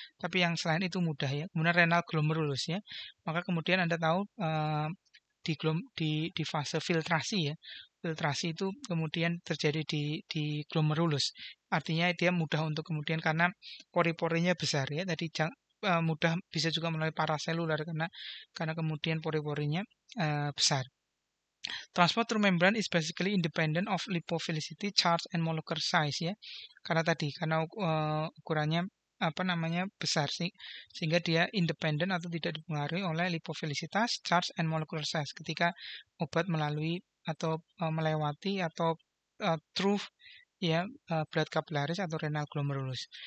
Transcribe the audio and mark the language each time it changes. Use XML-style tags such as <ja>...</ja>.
<id>Tapi yang selain itu mudah ya. Kemudian renal glomerulus ya. Maka kemudian Anda tahu di fase filtrasi ya. Filtrasi itu kemudian terjadi di glomerulus. Artinya dia mudah untuk kemudian karena pori-porinya besar ya. Tadi mudah bisa juga melalui paraselular karena kemudian pori-porinya besar.</id> <en>Transport through membrane is basically independent of lipophilicity, charge, and molecular size ya.</en> <id>Karena ukurannya apa namanya besar sih, sehingga dia independen atau tidak dipengaruhi oleh lipofilisitas, charge, and molecular size ketika obat melalui atau melewati atau through ya blood capillaris atau renal glomerulus.</id>